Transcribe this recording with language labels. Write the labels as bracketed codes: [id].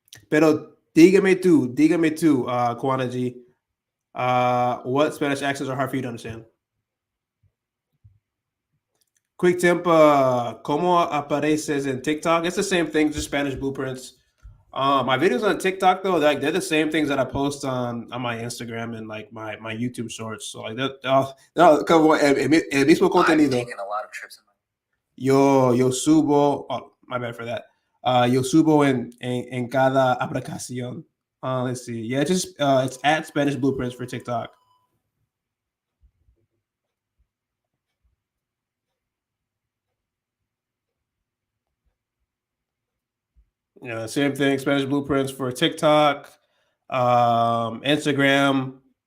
[es] Pero dígame tú, [en] Kwana G, what Spanish accents are hard for you to understand? Quick tip, [es] como apareces [en] in TikTok? It's the same thing, just Spanish blueprints. My videos on TikTok though, they're the same things that I post on my Instagram and like my YouTube shorts. So like that, [es] no, como el mismo contenido. [en] I've taken a lot of trips in my [es] Yo subo. [en] Oh, my bad for that. [es] Yo subo en cada aplicación. [en] Let's see. Yeah, it's at Spanish Blueprints for TikTok. Yeah, same thing. Spanish Blueprints for TikTok, Instagram.